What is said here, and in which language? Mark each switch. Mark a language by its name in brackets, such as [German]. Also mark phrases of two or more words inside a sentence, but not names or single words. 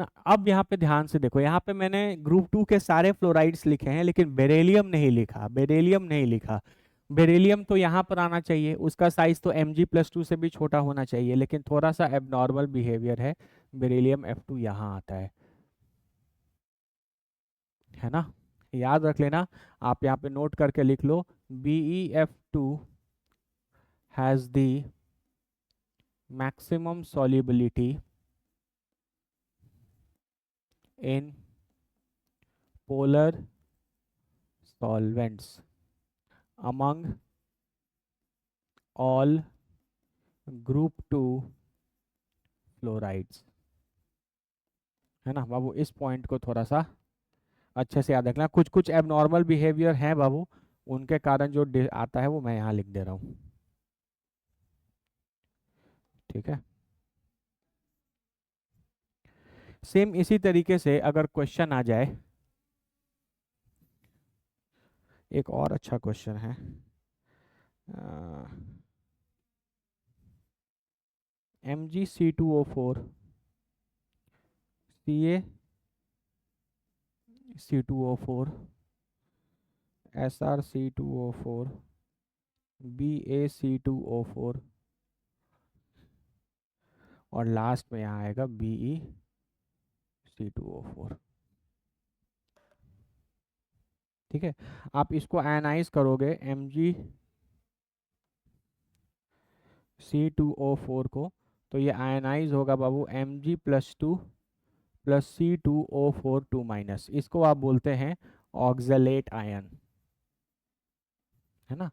[Hindi] अब यहाँ पे ध्यान से देखो, यहाँ पे मैंने ग्रुप 2 के सारे फ्लोराइड्स लिखे हैं लेकिन बेरिलियम नहीं लिखा, बेरिलियम नहीं लिखा। बेरिलियम तो यहाँ पर आना चाहिए, उसका साइज तो Mg+2 से भी छोटा होना चाहिए, लेकिन थोड़ा सा [English] abnormal behavior [Hindi] है, बेरिलियम F2 यहाँ आता है ना। याद रख लेना, आप यहाँ पे नोट करके लिख लो, [English] BeF2 has the maximum solubility in polar solvents among all group 2 फ्लोराइड्स, [Hindi] है ना बाबू। इस पॉइंट को थोड़ा सा अच्छे से याद रखना, कुछ कुछ [English] abnormal behavior [Hindi] हैं बाबू, उनके कारण जो आता है वो मैं यहाँ लिख दे रहा हूँ, ठीक है। सेम इसी तरीके से अगर क्वेश्चन आ जाए, एक और अच्छा क्वेश्चन है, Mg(C2O4) CaC2O4 Sr(C2O4) BaC2O4 और लास्ट में यहाँ आएगा BeC2O4, ठीक है। आप इसको आयनाइज करोगे Mg(C2O4) को, तो ये आयनाइज होगा बाबू Mg+2 + C2O4 2-, इसको आप बोलते हैं [English] oxalate ion, [Hindi] है ना।